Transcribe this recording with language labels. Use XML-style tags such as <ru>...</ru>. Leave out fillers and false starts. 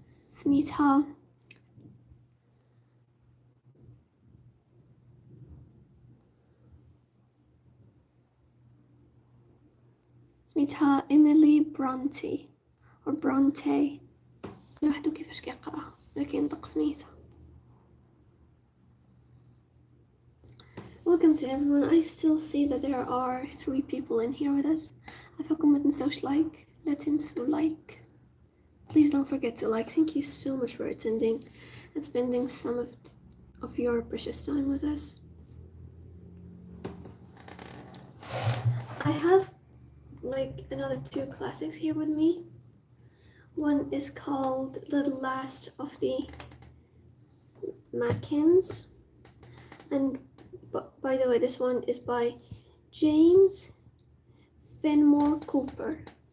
<ar>سميتها إيميلي برونتي أو برونتي، لوحدو كيفاش كيقراها، لكن ندق سميتها.</ar> <en>Welcome to everyone. I still see that there are 3 people in here with us.</en> <ar>أفكم ما تنسوش لايك، لا تنسوا لايك.</ar> <en>Please don't forget to like. Thank you so much for attending and spending some of your precious time with us. I have like another 2 classics here with me. One is called The Last of the Mackins, and by the way, this one is by James Fenimore Cooper.</en>